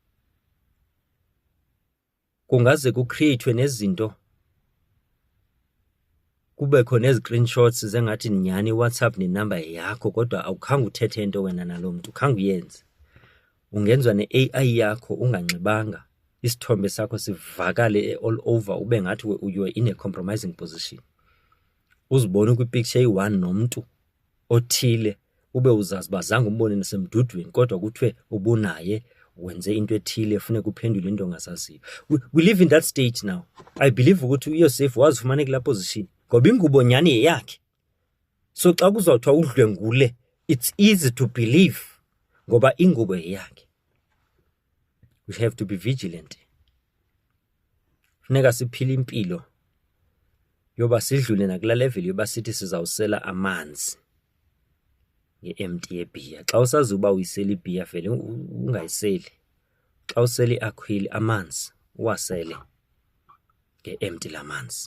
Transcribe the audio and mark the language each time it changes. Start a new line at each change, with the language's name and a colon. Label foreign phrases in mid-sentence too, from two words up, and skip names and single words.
Xhosa: Kungaze kucreate nezinto, kubekho nezi-screenshots zengathi nyhani iWhatsApp nenamba yakho kodwa awukhange uthethe into wena nalo mntu, khange uyenze. Ungenzwa ne-AI yakho unganxibanga, isithombe sakho sivakale
English: all over
Xhosa: ube ngathi
English: you are in a compromising position.
Xhosa: Uzibone kwipicture eyi-1 nomntu othile ube uzazi uba zange umbone nasemdudweni kodwa kuthiwe ubunaye wenze into ethile funeka uphendule into ongazaziyo.
English: We live in that state now. I believe
Xhosa: ukuthi uYosef wazifumana kulaa position ngoba ingubo nyhani yeyakhe. So xa kuzawuthiwa udlwengule,
English: it's easy to believe
Xhosa: ngoba ingubo yeyakhe.
English: We have to be vigilant.
Xhosa: Funeka siphile impilo yoba sidlule nakulaa level yoba sithi sizawusela amanzi nge-empty yebhiya. Xa usazi uba uyisela ibhiya vele ungayiseli. Xa usela i-alcohol amanzi uwasele nge-empty lamanzi.